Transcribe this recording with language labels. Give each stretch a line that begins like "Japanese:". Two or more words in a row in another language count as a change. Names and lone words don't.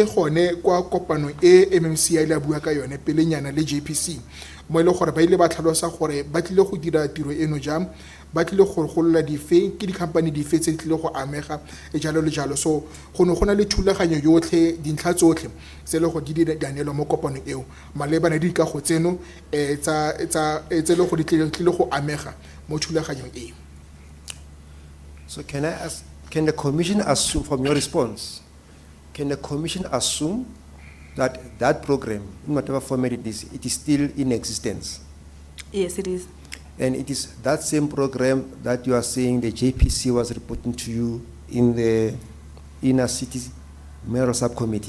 Tswana: gone kwa kopano MMC ya ile a bua ka yone pelenyana le JPC mo ile gore ba ile ba tlhalosa gore ba tlile go dira tiro eno jang ba tlile go golola dife ke di-company dife tse di tlile go amega jalo le jalo so go na le thulaganyo yotlhe dintlha tsotlhe tse le go di danelwa mo kopano eo malebana di ka go tseno tse le go di tlile go amega mo thulaganyong eo.
English: So can I ask, can the commission assume from your response, can the commission assume that that program, in whatever format it is still in existence? Yes, it is. And it is that same program that you are saying the JPC was reporting to you in the inner city mayoral subcommittee?